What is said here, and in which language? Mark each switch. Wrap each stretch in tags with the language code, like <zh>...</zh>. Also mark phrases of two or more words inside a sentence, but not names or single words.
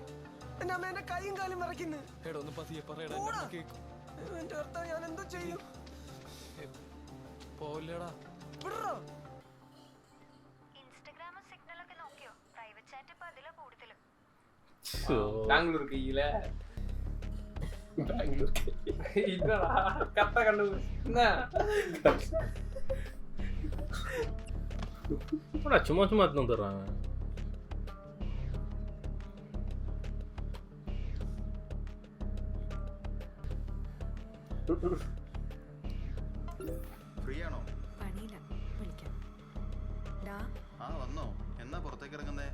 <ml>എന്റെ അമ്മ എന്റെ കൈയും കാലും വിറയ്ക്കുന്നു. എടാ ഒന്ന് പതിയെ പറയടാ, കേൾക്കും. എന്റെ ഭർത്താവ് ഞാൻ എന്തോ ചെയ്യും? പോലെടാ ഇൻസ്റ്റാഗ്രാമും സിഗ്നലൊക്കെ നോക്കിയോ?</ml> <en>private chat</en> <ml>ഇപ്പൊ അതിലാ കൂടുതൽ.</ml> <ta>ബാംഗ്ലൂർക്ക് ഇല്ല இல்லடா கரெக்டா கண்டு என்ன சும்மா சும்மா எடுத்து வந்துடுறாங்க.</ta> <ml>ഫ്രീ ആണോ? പണിയില്ല, വിളിക്കാം. വന്നോ? എന്നാ പുറത്തേക്ക് ഇറങ്ങുന്നേ?</ml>